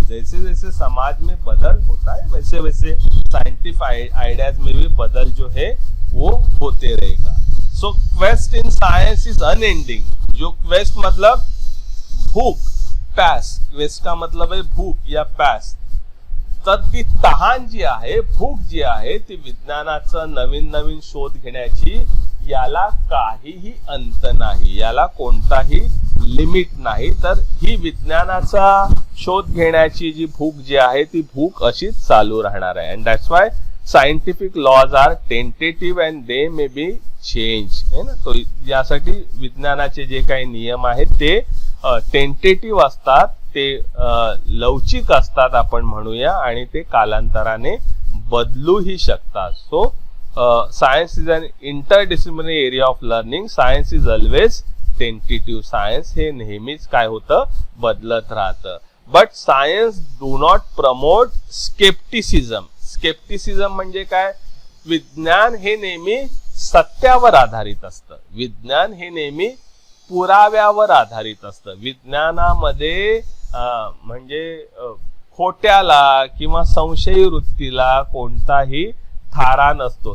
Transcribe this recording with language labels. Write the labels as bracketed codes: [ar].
[hi] जैसे जैसे समाज में बदल होता है, वैसे वैसे साइंटिफिक आइडियाज में भी बदल जो है वो होते रहेगा। [en] So quest in science is unending. [hi] जो क्वेस्ट मतलब भूक, प्यास, क्वेस्ट का मतलब है भूक या प्यास। [mr] तर ती तहान जी आहे, भूक जी आहे, ती विज्ञानाचा नवीन नवीन शोध घेण्याची, याला काहीही अंत नाही, याला कोणताही लिमिट नाही। तर ही विज्ञानाचा शोध घेण्याची जी भूक जी आहे, ती भूक अशीच चालू राहणार आहे। [en] And that's why scientific laws are tentative and they may be change, है ना। [mr] तो यासाठी विज्ञानाचे जे काही नियम आहेत ते टेंटेटिव्ह असतात, ते लवचिक असतात आपण म्हणूया, आणि ते कालांतराने बदलूही शकतात। [en] So science is an interdisciplinary area of learning. Science is always tentative. [mr] Science हे नेहमीच काय होतं, बदलत राहतं। [en] But science do not promote scepticism. [mr] स्केप्टिसिझम म्हणजे काय, विज्ञान हे नेहमी सत्यावर आधारित असतं, विज्ञान हे नेहमी पुराव्यावर आधारित असतं। विज्ञानामध्ये म्हणजे खोट्याला किंवा संशयी वृत्तीला कोणताही थारा नसतो।